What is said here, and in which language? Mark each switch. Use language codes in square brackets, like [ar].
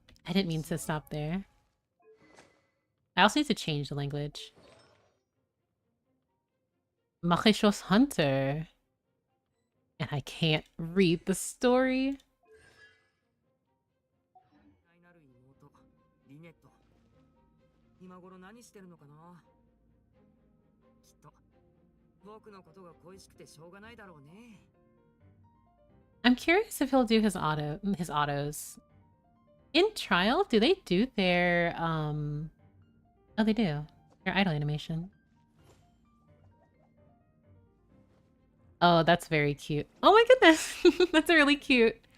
[en] I didn't mean to stop there. I also need to change the language. Maréchausse Hunter. And I can't read the story. [ja] なる妹リネット今頃何してるのかなきっと僕のことが恋しくてしょうがないだろうね [en] I'm curious if he'll do his autos. In Trial, do they do their oh they do. Their idle animation. Oh, that's very cute. Oh my goodness. That's really cute.